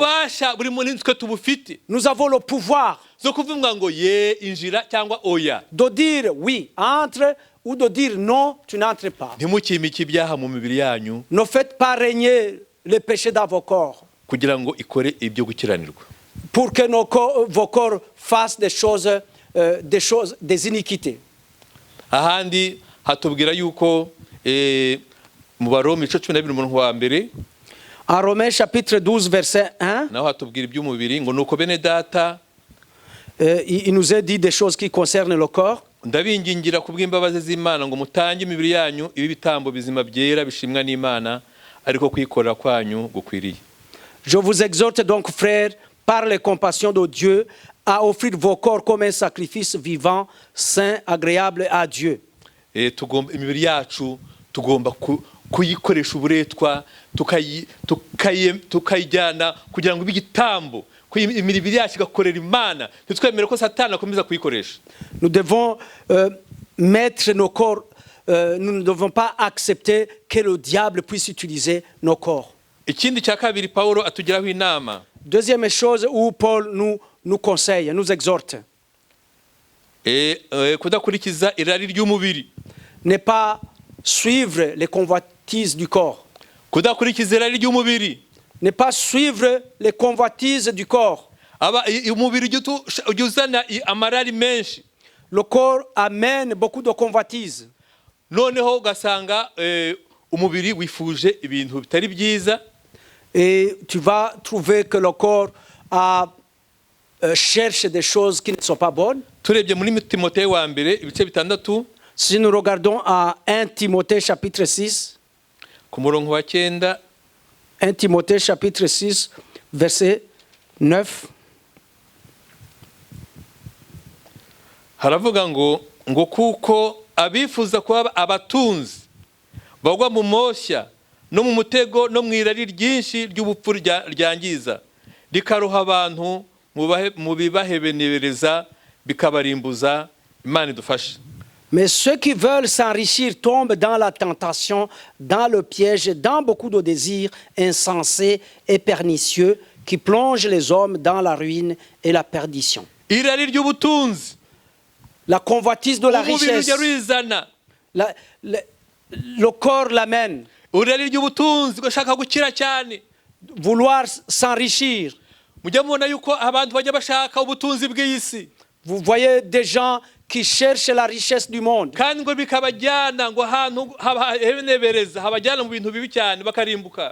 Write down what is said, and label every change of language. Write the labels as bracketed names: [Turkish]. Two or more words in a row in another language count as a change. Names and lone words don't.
[French] Nous avons le pouvoir de dire oui, entre, ou de dire non, tu n'entres pas. Ne faites pas régner les péchés dans vos corps pour que vos corps fassent des iniquités. [Kinyarwanda] Ahandi hatubwira yuko mu Baroma 12:1 [French] en Romains chapitre 12 verset 1 [Kinyarwanda] naho hatubwira iby'umubiri ngo nuko bene data [French] il nous a dit des choses qui concernent le corps. [Kinyarwanda] Ndabingingira kubw'imbabazi z'Imana ngo mutange imibiri yanyu ibi bitambo bizima byera bishimwa n'Imana ariko kwikorera kwanyu gukwiriye. [French] Je vous exhorte donc frères par les compassions de Dieu à offrir vos corps comme un sacrifice vivant, saint, agréable à Dieu. [Kinyarwanda] Imibiri yacu tugomba kuyikoresha uburetwa tukayijyana kugira ngo ibe igitambo, imibiri yacu igakorera Imana, ntitwemere ko Satani akomeza kuyikoresha. [French] Nous devons mettre nos corps, nous ne devons pas accepter que le diable puisse utiliser nos corps. [Kinyarwanda] Ikindi cya kabiri Pawulo atugiraho inama. [French] Deuxième chose où Paul nous conseille, nous exhorte. [Kinyarwanda] Kudakurikiza irari ry'umubiri. [French] Ne pas suivre les convoitises du corps. [Kinyarwanda] Kudakurikiza irari ry'umubiri. [French] Ne pas suivre les convoitises du corps. [Kinyarwanda] Umubiri ujya uzana amarari menshi. [French] Le corps amène beaucoup de convoitises. [Kinyarwanda] Noneho ugasanga umubiri wifuje ibintu bitari byiza. [French] Et tu vas trouver que le corps cherche des choses qui ne sont pas bonnes. [Kinyarwanda] Turebye muri Timoteyo wa mbere ibice 6. [French] Si nous regardons à 1 Timothée chapitre 6, [Kinyarwanda] ku murongo wa 9, [French] 1 Timothée chapitre 6, verset 9, [Kinyarwanda] haravuga ngo kuko abifuza kuba abatunzi bagwa mu moshya no mu mutego no mu irari ryinshi ry'ubupfu ryangiza rikaruha abantu mu bibahebenereza bikabarimbuza. Imana idufashe. [French] mais ceux qui veulent s'enrichir tombent dans la tentation, dans le piège, dans beaucoup de désirs insensés et pernicieux qui plongent les hommes dans la ruine et la perdition. [Kinyarwanda] Irari ry'ubutunzi, [French] La convoitise de la [Kinyarwanda] umubiri [French] richesse, [Kinyarwanda] ujya rwizana. [French] le corps l'amène. [Kinyarwanda] Irari ry'ubutunzi ugashaka gukira cyane. [French] Vouloir s'enrichir. [Kinyarwanda] Mujya mubona yuko abantu bajya bashaka ubutunzi bw'isi. [French] Vous voyez des gens qui cherchent la richesse du monde. [Kinyarwanda] Kandi ngo bikabajyana ngo ahantu habahenebereza habajyana mu bintu bibi cyane bakarimbuka.